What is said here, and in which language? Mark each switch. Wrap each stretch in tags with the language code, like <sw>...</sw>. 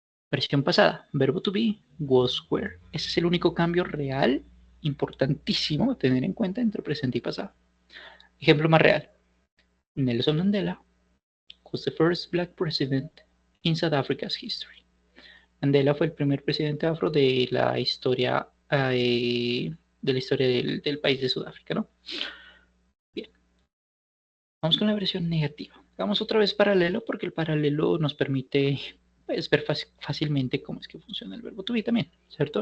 <es>Versión pasada, verbo to be, was, were. Ese es el único cambio real, importantísimo a tener en cuenta entre presente y pasado. Ejemplo más real.</es> <en>Nelson Mandela was the first black president in South Africa's history.</en> <es>Mandela fue el primer presidente afro de la historia, del país de Sudáfrica, ¿no? Bien, vamos con la versión negativa. Hagamos otra vez paralelo porque el paralelo nos permite, pues, ver fácilmente cómo es que funciona el verbo to be también, ¿cierto?</es>